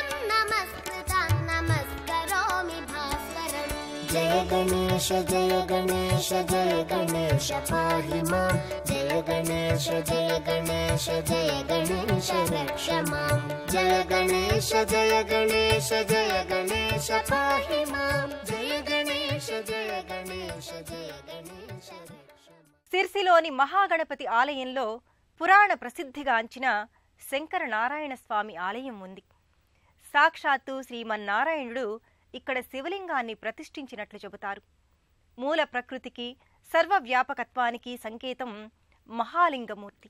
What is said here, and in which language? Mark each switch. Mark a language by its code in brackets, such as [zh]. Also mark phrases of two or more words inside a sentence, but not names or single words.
[sa] नमस्कृतं नमस्करोमि भास्करं जय गणेश जय गणेश जय गणेश पाहि मां जय गणेश जय गणेश जय गणेश रक्ष मां जय गणेश जय गणेश जय गणेश पाहि मां जय गणेश जय गणेश जय गणेश रक्ष [te] సిర్సిలోని మహాగణపతి ఆలయంలో పురాణ ప్రసిద్ధిగాంచిన శంకర నారాయణ స్వామి ఆలయం ఉంది. సాక్షాత్తు శ్రీమన్నారాయణుడు ఇక్కడ శివలింగాన్ని ప్రతిష్ఠించినట్లు చెబుతారు. మూల ప్రకృతికి సర్వవ్యాపకత్వానికి సంకేతం మహాలింగమూర్తి.